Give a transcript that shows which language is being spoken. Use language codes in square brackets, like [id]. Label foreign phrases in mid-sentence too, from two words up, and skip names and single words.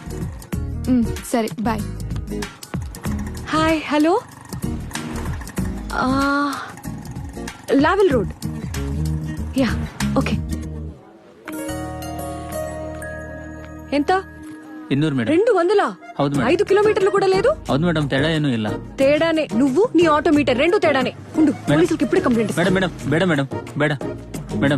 [te] సరే బాయ్. [en] hi, hello. Lavelle Road. [te] యా, ఓకే. ఎంత? 200 మేడం. 200? [kn] ಹೌದು ಮೇಡಮ್. [te] 5 కిలోమీటర్లు కూడా లేదు. [kn] ಹೌದು ಮೇಡಮ್, ತೇಡ ಏನೂ ಇಲ್ಲ. [te] తేడానే, నువ్వు నీ ఆటోమీటర్ రెండు తేడానే. ఉండు, పోలీసులకు ఇప్పుడే కంప్లైంట్ ఇస్తా. మేడం మేడం మేడం మేడం మేడం